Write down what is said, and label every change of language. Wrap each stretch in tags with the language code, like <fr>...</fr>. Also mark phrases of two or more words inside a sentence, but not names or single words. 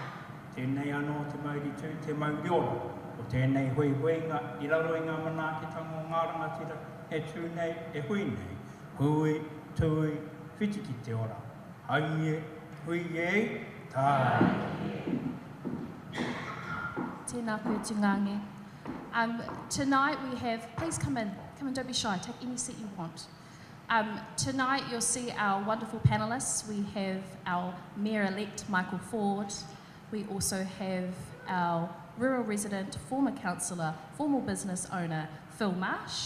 <mi>Tēnei anō te mauri tū, te mauri ora, o tēnei hui-huinga, i raro i ngā manaakitanga o ngā rangatira, e tū nei, e hui nei, hui, tui, whiti ki te ora. Haie, hui e, tāi. Tēnā koe tūngange.</mi> <en>Tonight we have, please come in, don't be shy, take any seat you want. Tonight you'll see our wonderful panellists. We have our Mayor-elect Michael Ford. We also have our rural resident, former councillor, former business owner Phil Marsh.</en>